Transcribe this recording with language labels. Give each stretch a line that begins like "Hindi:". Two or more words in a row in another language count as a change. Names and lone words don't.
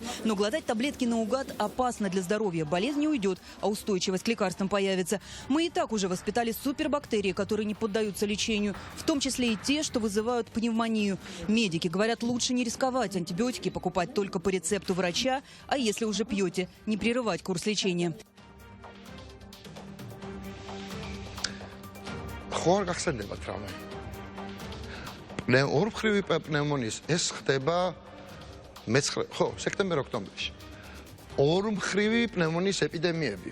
Russian: Но глотать таблетки наугад опасно для здоровья. Болезнь не уйдет, а устойчивость к лекарствам появится. Мы и так уже воспитали супербактерии, которые не поддаются лечению, в том числе и те, что вызывают пневмонию. Медики говорят, лучше не рисковать, антибиотики покупать только по рецепту врача, а если уже пьете, не прерывать курс лечения.
Georgian: ხო არ გახსენდებათ რამე. ორმხრივი პნევმონიის ეს ხდება სექტემბერ-ოქტომბერში. ორმხრივი პნევმონიის ეპიდემიები.